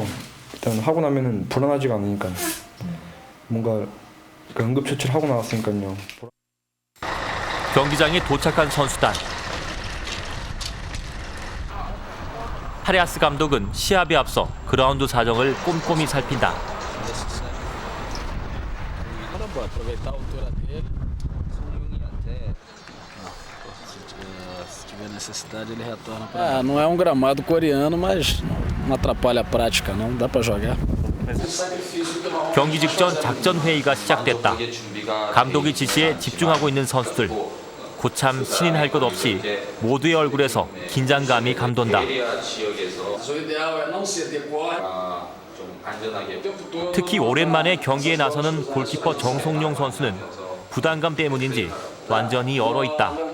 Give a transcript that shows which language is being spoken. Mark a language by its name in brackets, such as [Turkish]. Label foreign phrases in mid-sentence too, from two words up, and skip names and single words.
[Korean] 일단 하고 나면은 불안하지가 않으니까 뭔가 그 응급처치를 하고 나왔으니까요. 경기장에 도착한 선수단. 파레아스 감독은 시합에 앞서 그라운드 사정을 꼼꼼히 살핀다. [Portuguese] Não é gramado coreano, mas não atrapalha a prática, não. Dá para jogar. [Korean] 경기 직전 작전 회의가 시작됐다. 감독의 지시에 집중하고 있는 선수들. 고참 신인할 것 없이 모두의 얼굴에서 긴장감이 감돈다. 특히 오랜만에 경기에 나서는 골키퍼 정송용 선수는 부담감 때문인지 완전히 얼어있다.